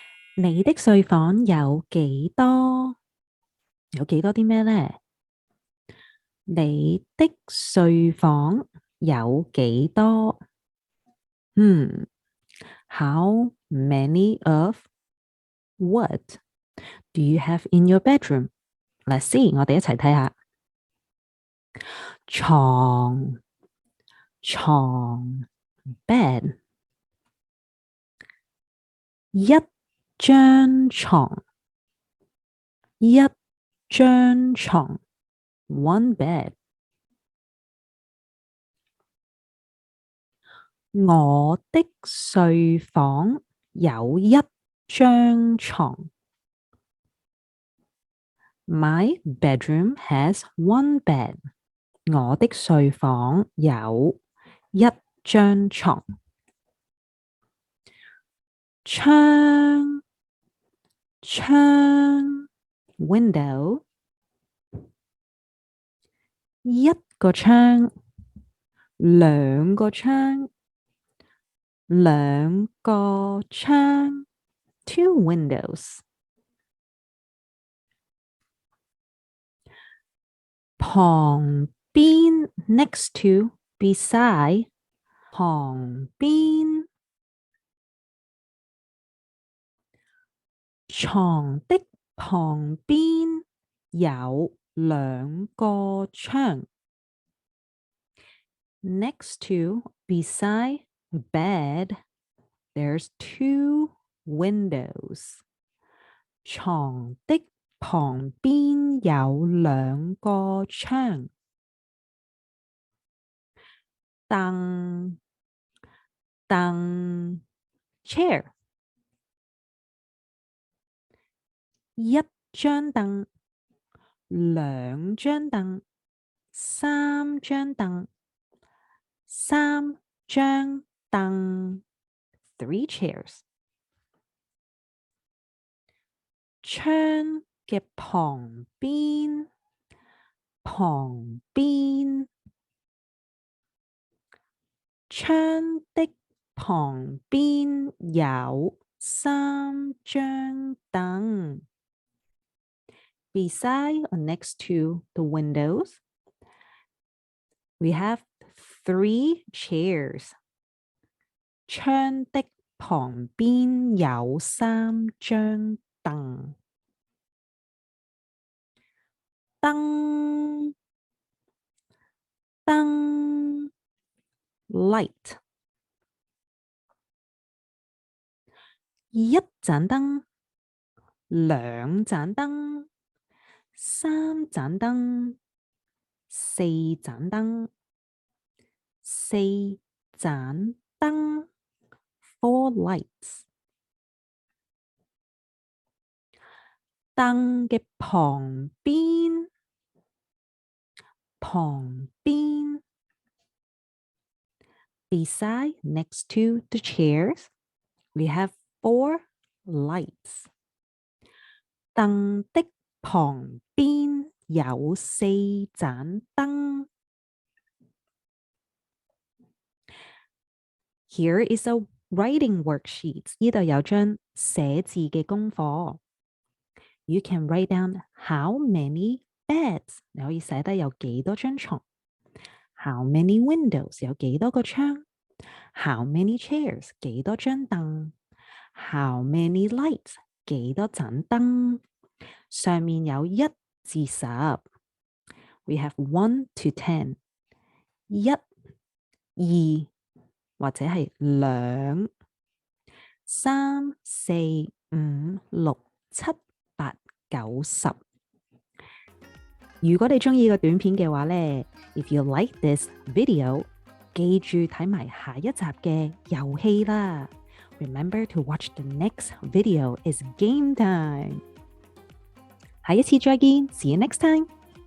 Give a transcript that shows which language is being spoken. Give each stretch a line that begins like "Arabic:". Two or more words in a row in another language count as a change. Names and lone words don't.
Cantonese: 你的睡房有幾多？有幾多啲咩呢？你的睡房有幾多
English: ？How many of what do you have in your bedroom? Let's see，
Cantonese: 我哋一齊睇下。床 bed 一張床一張床
English: one bed。
Cantonese: 我的睡房有一張床。
English: My bedroom has one bed。
Cantonese: 我的睡房有一張床。窗 window 一個窗兩個窗兩個窗
English: two windows。
Cantonese: 旁邊
English: next to beside
Cantonese: 旁邊。床的旁邊有兩個窗。
English: Next to, beside bed, there's two windows.
Cantonese: 床的旁邊有兩個窗。凳 chair 一張凳兩張凳三張凳三張凳
English: three chairs。
Cantonese: 窗嘅旁邊窗的旁邊有三張凳。
English: Beside or next to the windows, we have three chairs.
Cantonese: 窗的旁邊有三張凳。燈 light 一盞燈兩盞燈三盞燈四盞燈四盞燈
English: four lights。
Cantonese: 燈嘅旁邊
English: beside next to the chairs, we have four lights。
Cantonese: 燈的旁邊有四盞燈。
English: Here is a writing worksheet。
Cantonese: 呢度有張寫字嘅功課。
English: You can write down how many beds。
Cantonese: 你可以寫低有幾多張床。
English: How many windows？
Cantonese: 有幾多個窗。
English: How many chairs？
Cantonese: 幾多張凳。
English: How many lights？
Cantonese: 幾多盞燈。上面有1至 10。
English: We have 1 to 10。
Cantonese: 1、2 或者係2、3、4、5、6、7、8、9、10。如果你鍾意個短片嘅話呢
English: if you like this video，
Cantonese: 記住睇埋下一集嘅遊戲啦。
English: Remember to watch the next video is game time。
Cantonese: 下一次再見 ，
English: See you next time。